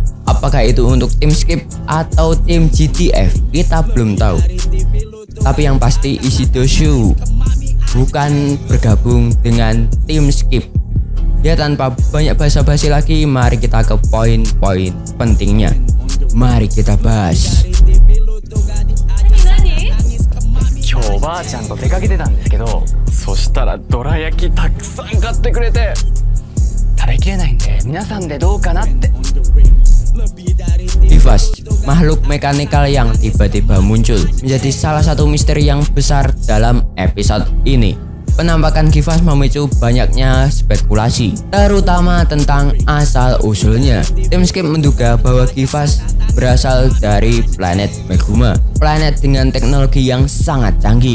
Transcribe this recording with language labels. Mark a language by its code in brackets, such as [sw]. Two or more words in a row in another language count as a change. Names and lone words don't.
[id] Apakah itu untuk tim Skip atau tim GTF? Kita belum tahu. Tapi yang pasti Ishidoshu bukan bergabung dengan tim Skip. Ya, tanpa banyak basa-basi lagi, mari kita ke poin-poin pentingnya. Mari kita bahas. [ja] 今日ばあちゃんと出かけてたんですけど、そしたらどら焼きたくさん買ってくれて、食べきれないんで皆さんでどうかなって。 [id] Kifas, makhluk mekanikal yang tiba-tiba muncul, menjadi salah satu misteri yang besar dalam episode ini. Penampakan Kifas memicu banyaknya spekulasi, terutama tentang asal-usulnya. Tim Skip menduga bahwa Kifas berasal dari planet Meguma, planet dengan teknologi yang sangat canggih.